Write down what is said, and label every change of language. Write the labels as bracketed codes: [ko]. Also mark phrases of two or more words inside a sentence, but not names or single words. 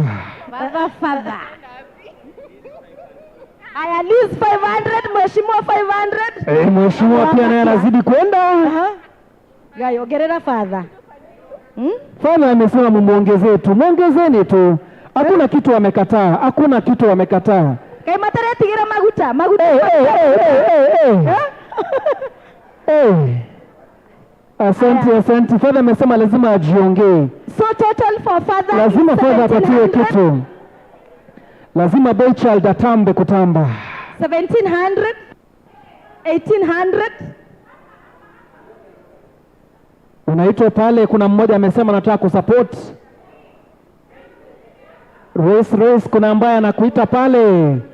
[sw] Father. Aya, lease 500, mheshimiwa 500. Mheshimiwa pia naye anazidi kwenda. [ki] Gayo, gerera Father. [sw] Father amesema muongezee tu, muongezeni tu. Hakuna kitu amekataa, hakuna kitu amekataa. [ki] Kai matare tigira maguta. [sw] Asante. Father amesema lazima ajiongee. [en] So total for Father [sw] Lazima Father apatiwe kitu. Lazima [en] boy child [sw] atambe kutamba. 1700, 1800. Unaitwa pale, kuna mmoja amesema anataka kusupport. Race, kuna ambaye anakuita pale.